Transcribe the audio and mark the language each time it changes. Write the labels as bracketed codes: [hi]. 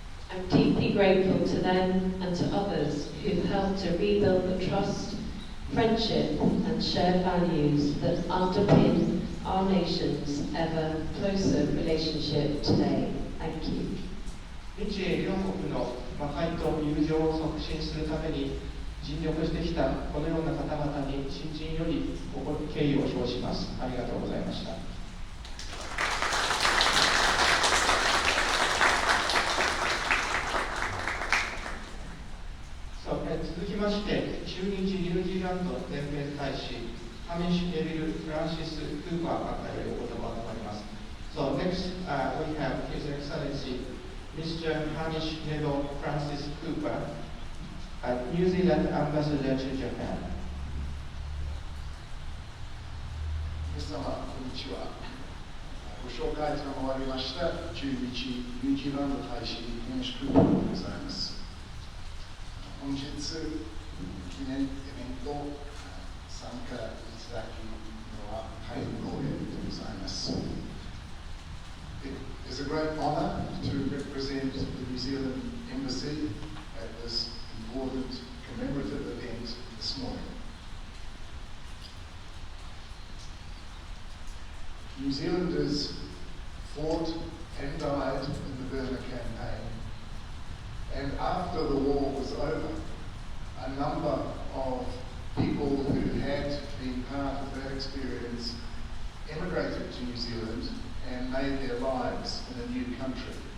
[en] I'm deeply grateful to them and to others who've helped to rebuild the trust, friendship and shared values that underpin our nation's ever closer relationship today. Thank you. [ja] 日英両国の和解と友情を促進するために尽力してきたこのような方々に新人より敬意を表します。ありがとうございました。続きまして、駐日ニュージーランド全米大使、ハミッシュ・ネビル・フランシス・クーパー閣下よりお言葉を賜ります。 [en] So next we have His Excellency Mr. Hamish Neville Francis Cooper, New Zealand Ambassador to Japan. [ja] 皆様、こんにちは。ご紹介賜りました駐日ニュージーランド大使、ハミッシュ・クーパーでございます。本日、記念イベント参加いただくのは大変光栄でございます。 [en] It is a great honor to represent the New Zealand Embassy at this important commemorative event this morning. New Zealanders fought and died in the Burma campaign, and after the war was over, a number of people who had been part of that experience emigrated to New Zealand and made their lives in a new country.